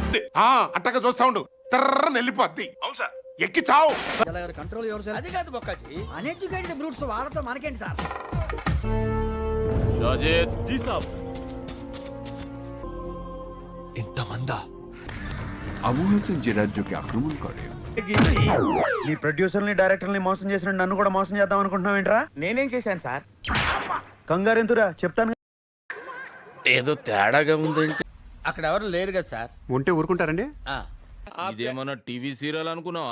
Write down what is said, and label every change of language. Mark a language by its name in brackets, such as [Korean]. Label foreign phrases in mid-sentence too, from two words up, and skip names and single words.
[Telugu] అట్టగా చూస్తా ఉండు, తర్రని వెళ్ళిపోద్ది. అవును సార్. ఎక్కి చావు. కంట్రోల్ ఎవరు సార్? అది కాదు బొక్కాజీ, [English] uneducated brutes [Telugu] వాడతాం మనకేంటి సార్? షాజీద్ [Hindi] जी साहब। [Telugu] ఇంతమందా? [Bangla] আবু হাসান যে রাজ্যকে আক্রমণ করে [Telugu] నీ [English] producerని directorని [Telugu] మోసం చేసిన నన్ను కూడా మోసం చేద్దాం అనుకుంటున్నావు ఏంట్రా? నేనేం చేశాను సార్? కంగారెంతురా చెప్తాను. ఏదో తేడాగా ఉందంటే. అక్కడ ఎవరు లేరు కదా సార్? ఉంటే ఊరుకుంటారండి? ఇదేమన్నా [English] TV serial [Telugu] అనుకున్నావా?